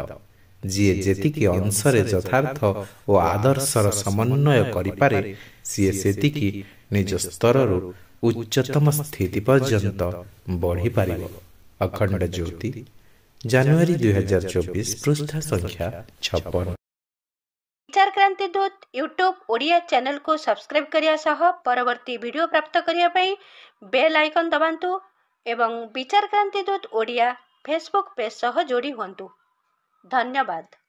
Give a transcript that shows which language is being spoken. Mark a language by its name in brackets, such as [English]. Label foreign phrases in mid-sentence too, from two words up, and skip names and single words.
[Odia] ଯିଏ ଯେତିକି ଅଂଶରେ ଯଥାର୍ଥ ଓ ଆଦର୍ଶର ସମନ୍ୱୟ କରିପାରେ, ସିଏ ସେତିକି ନିଜ ସ୍ତରରୁ ଉଚ୍ଚତମ ସ୍ଥିତି ପର୍ଯ୍ୟନ୍ତ ବଢ଼ିପାରିବ। ଅଖଣ୍ଡ ଜ୍ୟୋତି, ଜାନୁଆରୀ 2024, ପୃଷ୍ଠା ସଂଖ୍ୟା 56। ବିଚାର କ୍ରାନ୍ତି ଦୂତ ୟୁଟ୍ୟୁବ ଓଡ଼ିଆ ଚ୍ୟାନେଲ କୁ ସବସ୍କ୍ରାଇବ କରିବା ସହ ପରବର୍ତ୍ତୀ ଭିଡିଓ ପ୍ରାପ୍ତ କରିବା ପାଇଁ [English] bell icon [Odia] ଦବାନ୍ତୁ ଏବଂ ବିଚାର କ୍ରାନ୍ତି ଦୂତ ଓଡ଼ିଆ ଫେସବୁକ ପେଜ ସହ ଯୋଡ଼ି ହୁଅନ୍ତୁ। धन्यवाद।